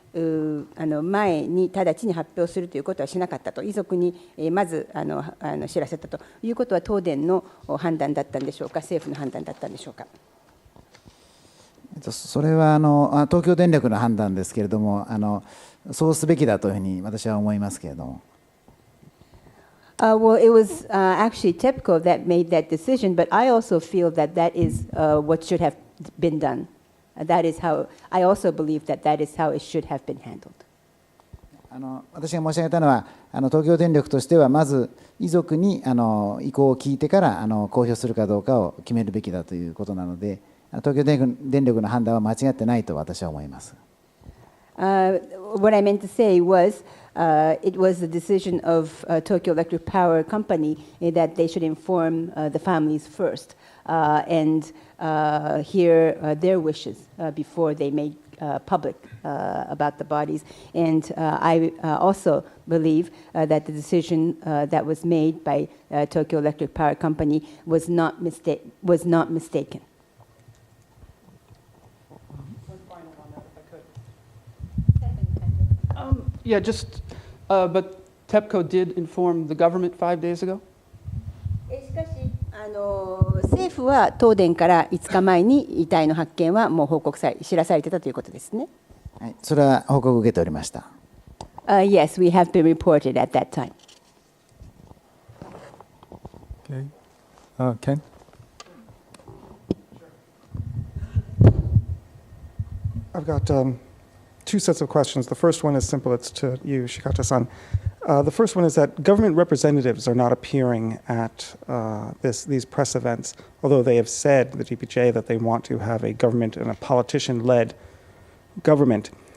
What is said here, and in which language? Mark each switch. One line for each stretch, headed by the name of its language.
Japanese: 前に直ちに発表するということはしなかったと、遺族にまず知らせたということは、東電の判断だったんでしょうか、政府の判断だったんでしょうか。それは東京電力の判断ですけれども、そうすべきだというふうに私は思いますけれども。
English: Well, it was actually TEPCO that made that decision, but I also feel that that is what should have been done. That is how, I also believe that that is how it should have been handled.
Japanese: 私が申し上げたのは、東京電力としては、まず遺族に意向を聞いてから公表するかどうかを決めるべきだということなので、東京電力の判断は間違ってないと私は思います。
English: What I meant to say was, it was the decision of Tokyo Electric Power Company that they should inform the families first and hear their wishes before they made public about the bodies. And I also believe that the decision that was made by Tokyo Electric Power Company was not mistaken. Yeah, just, but TEPCO did inform the government 5 days ago?
Japanese: しかし政府は東電から5日前に遺体の発見はもう知らされていたということですね。はい、それは報告を受けておりました。
English: Yes, we have been reported at that time. Okay. Ken? I've got two sets of questions. The first one is simple. It's to you, Shikata-san. The first one is that government representatives are not appearing at these press events, although they have said, the DPJ, that they want to have a government and a politician-led government.